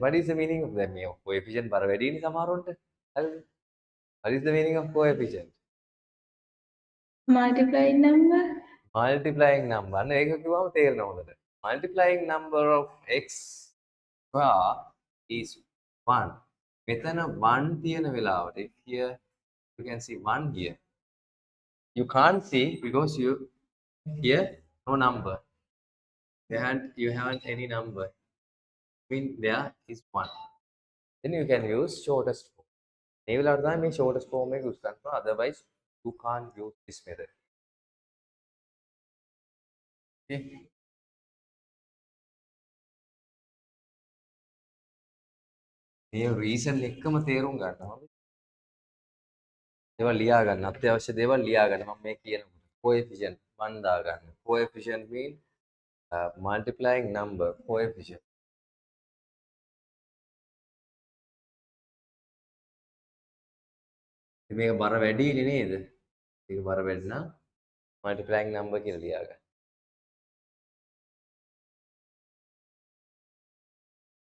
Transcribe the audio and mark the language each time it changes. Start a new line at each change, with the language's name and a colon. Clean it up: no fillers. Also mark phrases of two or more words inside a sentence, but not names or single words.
English: What is the meaning of that? Coefficient baravedi samaronte. What is the meaning of coefficient? Multiplying number. Multiplying number. Multiplying number of x square is 1.
Sinhala: Methana 1 තියෙන වෙලාවට,
English: if here you can see 1 here. You can't see because you here no number. You haven't any number. I mean there is 1. Then you can use shortest form.
Sinhala: මේ වෙලාවට තමයි මේ
English: shortest form
Sinhala: එක use කරනවා.
English: Otherwise you can't use this method.
Sinhala: Okay. මේ reason එක්කම තේරුම් ගන්නවා. ඒවා ලියා ගන්න. අත්‍යවශ්‍ය දේවල් ලියා ගන්න. මම මේ කියනවා. Coefficient 1 දා ගන්න.
English: Coefficient mean multiplying number. Coefficient.
Sinhala: මේක බර වැඩිනේ නේද? මේක බර වැඩි නම්
English: multiplying number
Sinhala: කියලා ලියා ගන්න.